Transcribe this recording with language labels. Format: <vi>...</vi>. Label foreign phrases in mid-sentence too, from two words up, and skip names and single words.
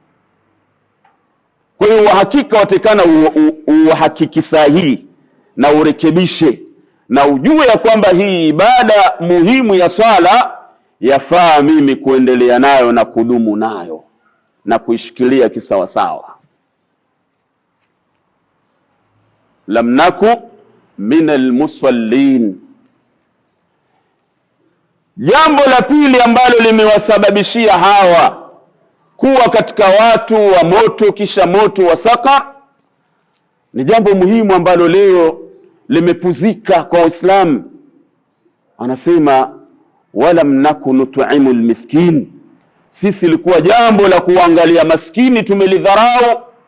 <sw>Kwa hiyo uhakika watekana uhakiki sahihi na urekebishe, na ujue ya kwamba hii ibada muhimu ya swala yafaa mimi kuendelea nayo na kudumu nayo na kuishikilia kisawasawa.</sw> <ar>لم نك من المصلين.</ar> <sw>Jambo la pili ambalo limewasababishia hawa kuwa katika watu wa moto kisha moto wa saqar ni jambo muhimu ambalo leo limepuzika kwa Uislamu, anasema</sw> <ar>ولم نك نطعم المسكين,</ar> <sw>sisi likuwa jambo la kuangalia maskini tumelidharau.</sw>